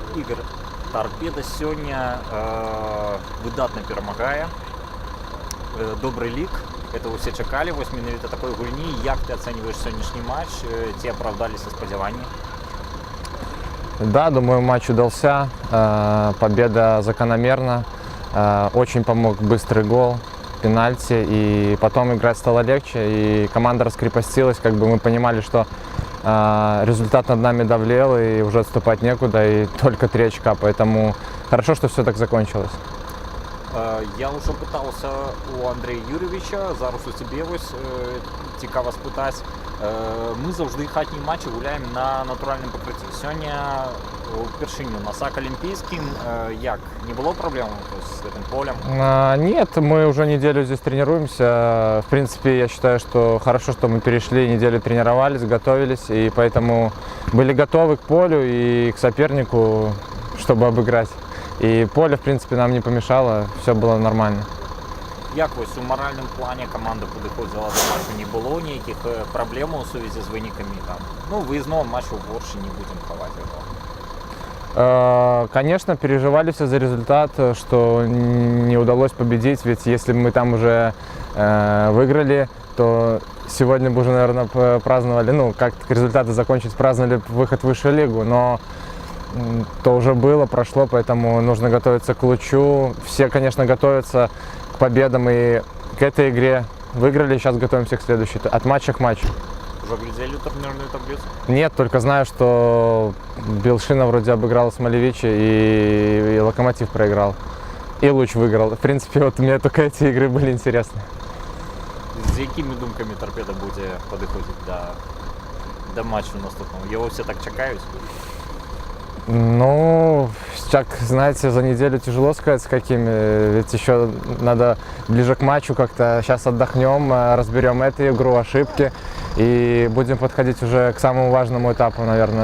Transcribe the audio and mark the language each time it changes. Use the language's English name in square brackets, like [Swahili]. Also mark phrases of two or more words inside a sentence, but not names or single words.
[Belarusian] Ігор, Торпеда сёння выдатна перамагае. Добры лік. [Russian] Этого [Belarusian] все чакалі. Вось менавіта такой гульні. Як ты ацэньваеш сённяшні матч? Ці апраўдаліся спадзяванні? [Russian] Да, думаю, матч удался. Победа закономерна. Очень помог быстрый гол, пенальти. И потом играть стало легче. И команда раскрепостилась. Как бы мы понимали, что результат над нами давлел. И уже отступать некуда. И только 3 очка. Поэтому хорошо, что все так закончилось. Я уже пытался у Андрея Юрьевича, [Belarusian] зараз у тебе вось цікава спытаць. Мы заўжды хатнія матчы гуляем на натуральным пакрыцці. Сёння упершыню на САК Олимпийским. Як? [Russian] Не было проблем с этим полем? Нет, мы уже неделю здесь тренируемся. В принципе, я считаю, что хорошо, что мы перешли, неделю тренировались, готовились. И поэтому были готовы к полю и к сопернику, чтобы обыграть. И поле, в принципе, нам не помешало, все было нормально. [Belarusian] Як вось у моральным плане команда падыходзіла до матчу? Не было ніяких проблем у сувязі з вынікамі? [Russian] Ну, выездного матча в Орше не будем хавать этого. Конечно, переживали все за результат, что не удалось победить, ведь если бы мы там уже выиграли, то сегодня бы уже, наверное, праздновали, ну, как результаты закончились, праздновали выход в высшую лигу, но то уже было, прошло, поэтому нужно готовиться к лучу. Все, конечно, готовятся к победам и к этой игре. Выиграли, сейчас готовимся к следующей, от матча к матчу. Уже глядели турнирную таблицу? Нет, только знаю, что Белшина вроде обыграл Смолевича и Локомотив проиграл. И Луч выиграл. В принципе, вот мне только эти игры были интересны. [Belarusian] З якими думками Торпеда [Russian] будете подходить [Belarusian] до матча наступного? [Russian] Его все так [Belarusian] чекают? [Russian] Ну, как, знаете, за неделю тяжело сказать, с какими, ведь еще надо ближе к матчу как-то. Сейчас отдохнем, разберем эту игру, ошибки и будем подходить уже к самому важному этапу, наверное.